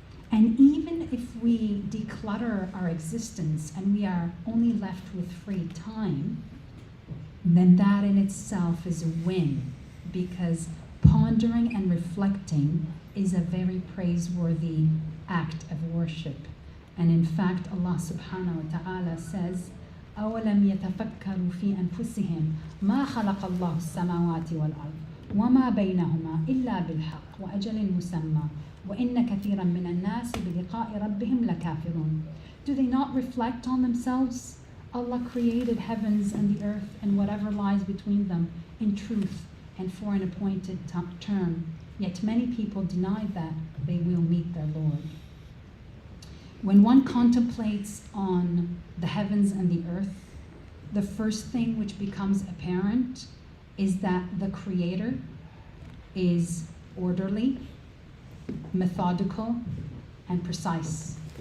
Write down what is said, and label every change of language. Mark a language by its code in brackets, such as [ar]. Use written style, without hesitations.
[en] And even if we declutter our existence and we are only left with free time, then that in itself is a win, because pondering and reflecting is a very praiseworthy act of worship. And in fact, Allah subhanahu wa ta'ala says, [ar] أَوَلَمْ يَتَفَكَّرُوا فِي أَنفُسِهِمْ مَا خَلَقَ اللَّهُ السَّمَاوَاتِ وَالْأَرْضِ وَمَا بَيْنَهُمَا إِلَّا بِالْحَقِّ وَأَجَلٍ مُسَمًّى وَإِنَّ كَثِيرًا مِنَ النَّاسِ بِلِقَاءِ رَبِّهِمْ لَكَافِرُونَ. [en] Do they not reflect on themselves? Allah created heavens and the earth and whatever lies between them in truth and for an appointed term. Yet many people deny that they will meet their Lord. When one contemplates on the heavens and the earth, the first thing which becomes apparent is that the Creator is orderly, methodical, and precise.